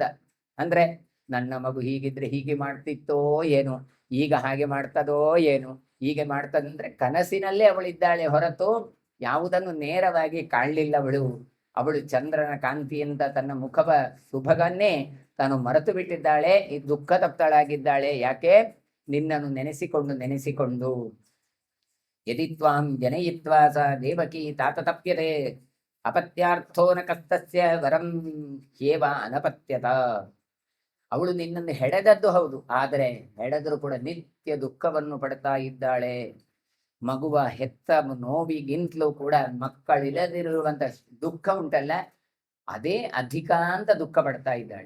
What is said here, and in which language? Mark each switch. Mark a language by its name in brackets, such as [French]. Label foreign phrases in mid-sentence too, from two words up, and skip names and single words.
[Kannada] ಅಂದ್ರೆ ನನ್ನ ಮಗು ಹೀಗಿದ್ರೆ ಹೀಗೆ ಮಾಡ್ತಿತ್ತೋ ಏನು, ಈಗ ಹಾಗೆ ಮಾಡ್ತದೋ ಏನು, ಹೀಗೆ ಮಾಡ್ತದಂದ್ರೆ ಕನಸಿನಲ್ಲೇ ಅವಳಿದ್ದಾಳೆ ಹೊರತು ಯಾವುದನ್ನು ನೇರವಾಗಿ ಕಾಣಲಿಲ್ಲ ಅವಳು. ಅವಳು ಚಂದ್ರನ ಕಾಂತಿಯಿಂದ ತನ್ನ ಮುಖವ ಸುಭಗನ್ನೇ ತಾನು ಮರೆತು ಬಿಟ್ಟಿದ್ದಾಳೆ. ಈ ದುಃಖ ತಪ್ತಳಾಗಿದ್ದಾಳೆ. ಯಾಕೆ? ನಿನ್ನನ್ನು ನೆನೆಸಿಕೊಂಡು [Sanskrit] ಯದಿ ತ್ವಾಂ ಜನಯಿತ್ವಾ ಸ ದೇವಕಿ ತಾತತಪ್ಯತೆ ಅಪತ್ಯಾರ್ಥೋ ನ ಕಸ್ತಸ್ಯ ವರಂ ಹ್ಯೇವ ಅನಪತ್ಯತ. [Kannada] ಅವಳು ನಿನ್ನನ್ನು ಹೆಡೆದದ್ದು ಹೌದು, ಆದರೆ ಹೆಡೆದರೂ ಕೂಡ ನಿತ್ಯ ದುಃಖವನ್ನು ಪಡ್ತಾ ಇದ್ದಾಳೆ. ಮಗುವ ಹೆತ್ತ ನೋವಿಗಿಂತಲೂ ಕೂಡ ಮಕ್ಕಳಿಲ್ಲದಿರುವಂತ ದುಃಖ ಉಂಟಲ್ಲ, ಅದೇ ಅಧಿಕ ಅಂತ ದುಃಖ ಪಡ್ತಾ ಇದ್ದಾಳೆ.